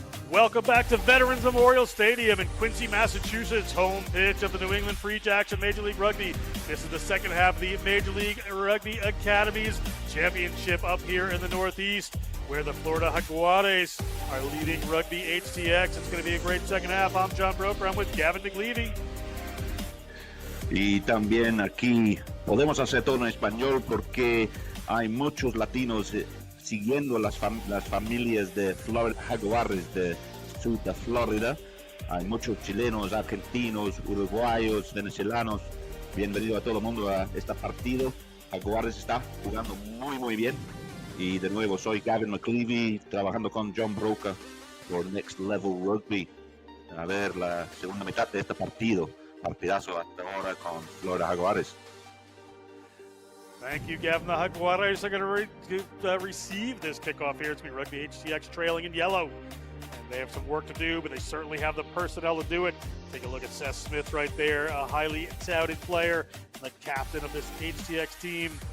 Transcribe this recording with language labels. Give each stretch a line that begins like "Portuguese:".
English: Welcome back to Veterans Memorial Stadium in Quincy, Massachusetts, home pitch of the New England Free Jacks of Major League Rugby. This is the second half of the Major League Rugby Academies Championship up here in the Northeast, where the Florida Jaguares are leading Rugby HTX. It's going to be a great second half. I'm John Broker. I'm with Gavin McLeavy.
Spanish: Y también aquí podemos hacer todo en español porque hay muchos latinos siguiendo las familias de Florida Jaguares de sur de Florida. Hay muchos chilenos, argentinos, uruguayos, venezolanos. Bienvenido a todo el mundo a este partido. Jaguares está jugando muy bien. Y de nuevo soy Gavin McLeavy, trabajando con John Broca por Next Level Rugby. A ver la segunda mitad de este partido. Partidazo hasta ahora con Florida Jaguares.
English: Thank you, Gavin. The Jaguares are going to receive this kickoff here. It's going to be Rugby HTX trailing in yellow. And they have some work to do, but they certainly have the personnel to do it. Take a look at Seth Smith right there, a highly touted player, the captain of this HTX team.